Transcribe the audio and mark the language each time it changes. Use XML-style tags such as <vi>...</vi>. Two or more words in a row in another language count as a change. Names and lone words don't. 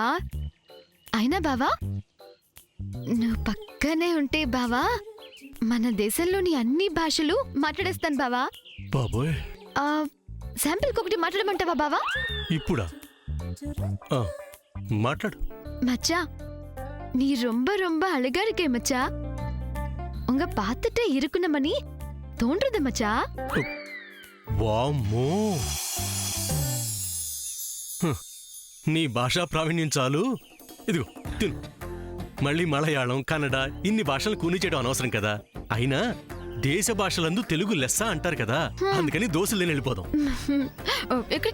<te>అయినా బావా, నువ్వు పక్కనే ఉంటే బావా మన దేశంలోని అన్ని భాషలు మాట్లాడేస్తాను బావా. బాబోయ్. శాంపిల్కి ఒకటి మాట్లాడమంటావా బావా? ఇప్పుడా? మాట్లాడు.</te> <ta>மச்சா, நீ ரொம்ப ரொம்ப அழகா இருக்கே மச்சா. உங்க பார்த்துட்டே இருக்கணுமணி தோன்றது மச்சா.</ta> <te>వామ్మో, నీ భాషా ప్రావీణ్యం చాలు. ఇదిగో తిను. మళ్ళీ మలయాళం, కన్నడ ఇన్ని భాషలు కూని చేయడం అనవసరం కదా. అయినా దేశ భాషలందు తెలుగు లెస్స అంటారు కదా, అందుకని దోశలు తిని వెళ్ళిపోదాం.</te>